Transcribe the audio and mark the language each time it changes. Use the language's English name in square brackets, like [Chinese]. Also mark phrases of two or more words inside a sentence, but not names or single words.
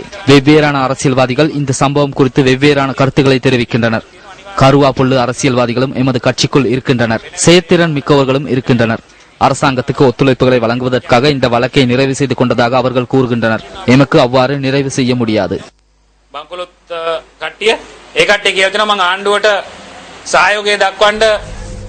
[Tamil] வெவ்வேறான அரசியல்வாதிகள் இந்த சம்பவம் குறித்து வெவ்வேறான கருத்துக்களை தெரிவிக்கின்றனர். கருவா புல்லு அரசியல்வாதிகளும் எமது கட்சிக்குள் இருக்கின்றனர். செயற்திறன் மிக்கவர்களும் இருக்கின்றனர். அரசாங்கத்துக்கு ஒத்துழைப்புகளை வழங்குவதற்காக இந்த வழக்கை நிறைவு செய்து கொண்டதாக அவர்கள் கூறுகின்றனர். எமக்கு அவ்வாறு நிறைவு செய்ய முடியாது. [Sinhala] බංකොලොත් කට්ටිය ඒ කට්ටිය කියනවා මම ආණ්ඩුවට සහයෝගය දක්වන්න